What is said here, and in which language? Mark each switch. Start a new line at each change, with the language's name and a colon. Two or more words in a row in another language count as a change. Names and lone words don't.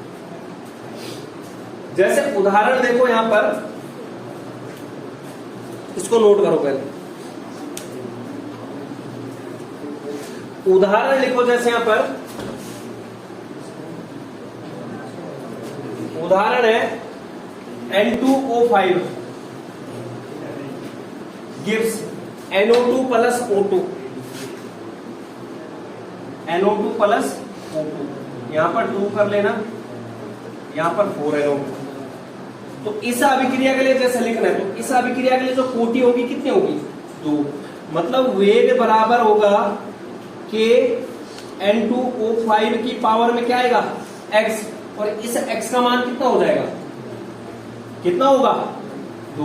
Hindi: जैसे उदाहरण देखो यहां पर, इसको नोट करो पहले। उदाहरण लिखो, जैसे यहां पर उदाहरण है
English: N2O5 gives NO2 plus O2, NO2 plus O2,
Hindi: यहां पर 2 कर लेना, यहां पर 4NO2। तो इस अभिक्रिया के लिए जैसे लिखना है, तो इस अभिक्रिया के लिए जो कोटि होगी कितनी होगी 2। मतलब वेग बराबर होगा कि N2O5 की पावर में क्या आएगा x, और इस x का मान कितना हो जाएगा, कितना होगा 2।